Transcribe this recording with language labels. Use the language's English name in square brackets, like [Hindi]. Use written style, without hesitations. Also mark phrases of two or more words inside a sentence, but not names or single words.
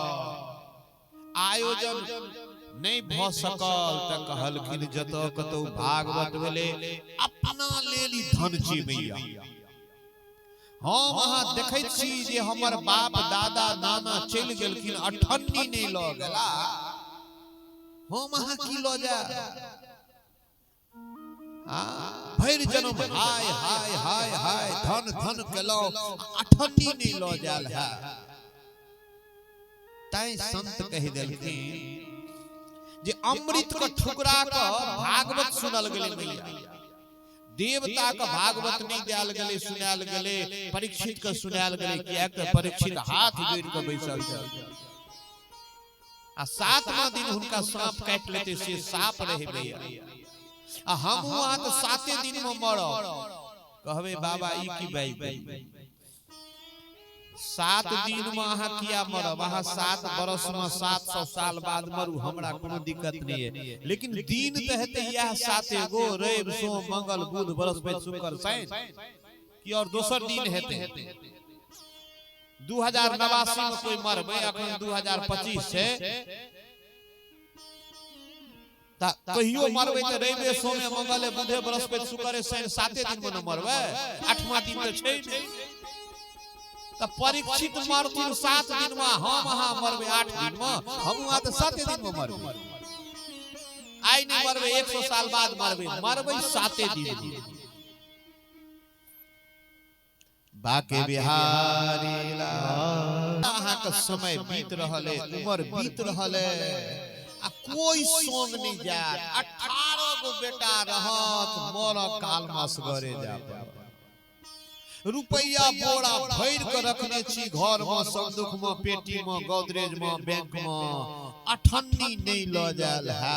[Maithili] आयोजन नहीं भ सकल त कहलखिन जतो कतो भागवत भेले अपना लेली धन छी मैया। हम अहाँ देखै छी जे हमर बाप दादा नाना चल गेलखिन, अठन्नी नहीं ल गेला, हम अहाँ की ल जा भैर जन्म हाय हाय हाय हाय धन धन केलो, अठन्नी नहीं ल जाल है। तै संत कह देलखिन जे अमृत को ठुकरा के भागवत सुनल गेले मैया, देवता का भागवत नहीं दियाल गेले सुनाल गेले, परीक्षित के सुनाल गेले, किया के परीक्षित हाथ जोड़ के बैसल छै आ 7वां दिन हुनका सांप काट लेते से सांप रहे भैया, आ हम वहां तो 7 दिन में मरो, कहबे बाबा ई की बाई 7 दिन में अहाँ किया मरब, अहाँ 7 बरस में 700 साल बाद मरू, हमरा कोनो दिक्कत नहीं है, लेकिन दिन तो हेते यह 7 गो, रवि सोम मंगल बुध बृहस्पति शुक्र शनि की और दोसर दिन हेते। 2089 में कोई मरबे, अखन 2025 से कहियो मरबे तो रवि सोम मंगल बुध बृहस्पति शुक्र शनि 7 दिन में न मरबे, 8वां दिन तो छै नहीं। परीक्षित मरथिन 7 दिन में, हम अहाँ मरबे 8 दिन में, हम वहां तो 7 दिन में मरबे, आई नहीं मरबे 100 साल बाद मरबे 7 दिन में। बाके बिहारी लाल अहाँ का समय बीत रहले, उम्र बीत रहले, आ कोई सोंग नहीं जात, 18 गो बेटा रहत, मोर काल मास घरे जा, रुपया बोरा भर के रखने छी घर में, संदूक में, पेटी में, गोदरेज में, बैंक में, अठन्नी नहीं ल जाल है।